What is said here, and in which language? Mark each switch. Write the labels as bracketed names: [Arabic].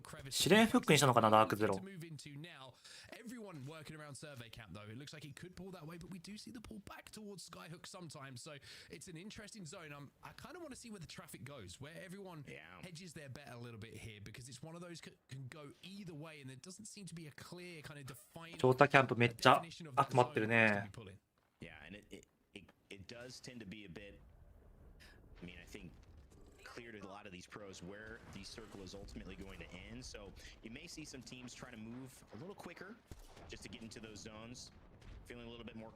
[Japanese] 試練フックにしたのかなダークゼロ。 [English] Everyone working around survey camp though. It looks like he could pull that way, but we do see the pull back towards Skyhook sometimes. So it's an interesting zone. I kind of want to see where the traffic goes, where everyone hedges their bet a little bit here because it's one of those can go either way, and there doesn't seem to be a clear kind of defined. [Japanese] 調査キャンプめっちゃ集まってるね。 [English] Yeah, and it does tend to be a bit. I mean, I think. Clear to a lot of these pros where the circle is ultimately going to end. So you may see some teams try to move a little quicker just to get into those zones, feeling a little bit more